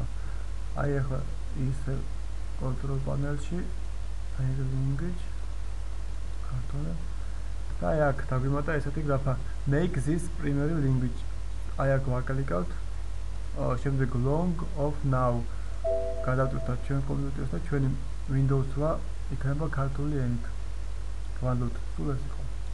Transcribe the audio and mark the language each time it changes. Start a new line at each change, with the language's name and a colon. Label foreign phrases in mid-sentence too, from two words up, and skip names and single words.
Georgian: აი ახლა ის
English: Control Panel-
Georgian: ში
English: Add Language
Georgian: ქართული და აი აქ დაგვიმატა ესეთი გრაფა
English: Make this primary language.
Georgian: აი აქ ვაკლიკავთ, შემდეგ
English: Long of now
Georgian: გადავწყვეტთ ჩვენ კომპიუტერს და ჩვენი Windows 8 იქნება ქართული ენით. ვანდობთ სულ ეს იყო.